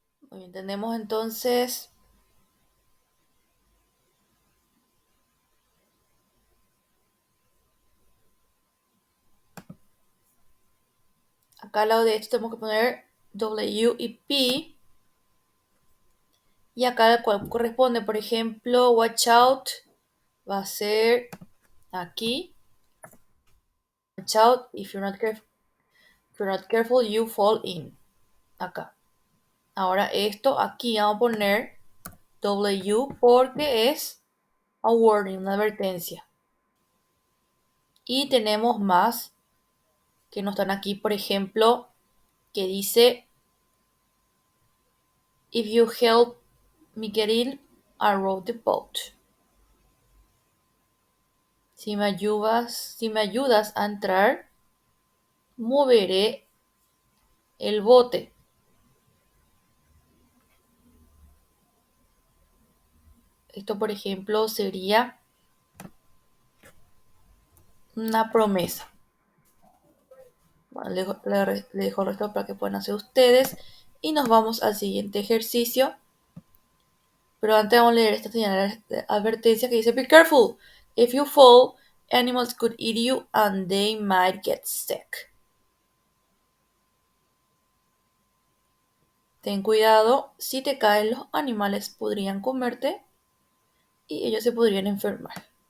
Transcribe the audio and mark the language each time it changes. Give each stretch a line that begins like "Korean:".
Spanish: Muy bien, tenemos entonces acá al lado de esto tenemos que poner W y P. Y acá el cual corresponde, por ejemplo,
English: watch out
Spanish: va a ser aquí.
English: Watch out, if you're not careful, you fall in.
Spanish: Acá. Ahora esto aquí vamos a poner W porque es
English: a warning,
Spanish: una advertencia. Y tenemos más que no están aquí, por ejemplo, que dice
English: if you help me get in, I row the boat.
Spanish: Si me ayudas a entrar, moveré el bote. Esto, por ejemplo, sería una promesa. Bueno, le dejo el resto para que puedan hacer ustedes. Y nos vamos al siguiente ejercicio. Pero antes vamos a leer esta señal de advertencia que dice:
English: Be careful. If you fall, animals could eat you and they might get sick.
Spanish: Ten cuidado, si te caen los animales podrían comerte y ellos se podrían enfermar.